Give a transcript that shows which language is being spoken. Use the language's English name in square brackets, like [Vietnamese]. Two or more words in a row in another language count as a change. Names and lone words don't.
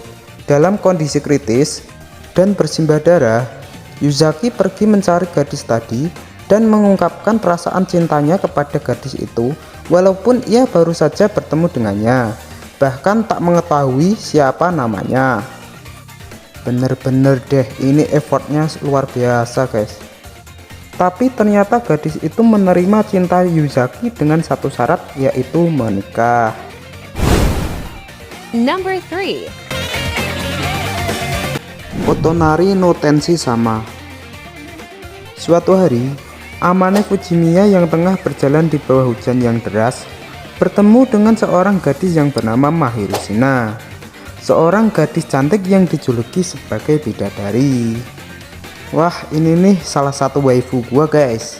[Indonesian] Dalam kondisi kritis dan bersimbah darah, Yuzaki pergi mencari gadis tadi dan mengungkapkan perasaan cintanya kepada gadis itu walaupun ia baru saja bertemu dengannya, bahkan tak mengetahui siapa namanya. Bener-bener deh, ini effortnya luar biasa guys. Tapi ternyata gadis itu menerima cinta Yuzaki dengan satu syarat, yaitu menikah. [English] Number 3. [Indonesian] Otonari no Tenshi sama. Suatu hari, Amane Fujimiya yang tengah berjalan di bawah hujan yang deras bertemu dengan seorang gadis yang bernama Mahiru Shina, seorang gadis cantik yang dijuluki sebagai bidadari. Wah, ini nih salah satu waifu gua guys.